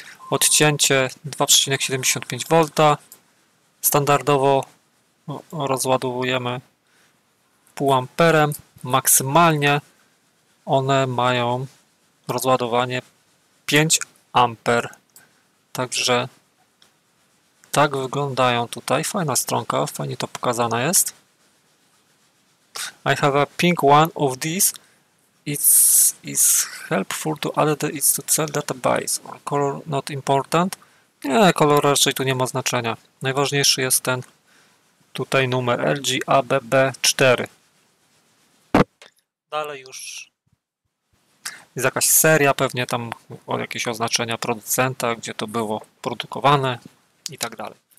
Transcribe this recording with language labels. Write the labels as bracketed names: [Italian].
[Polish] Odcięcie 2,75 V. Standardowo rozładowujemy 5,5 amperem. Maksymalnie one mają rozładowanie 5 amper. Także tak wyglądają tutaj. Fajna stronka, fajnie to pokazane jest. [English] I have a pink one of these. It's helpful to add the it's to cell database. Color not important. [Polish] Nie, kolor raczej tu nie ma znaczenia. Najważniejszy jest ten tutaj numer LG ABB4. Dalej już jest jakaś seria, pewnie tam o jakieś oznaczenia producenta, gdzie to było produkowane i tak dalej.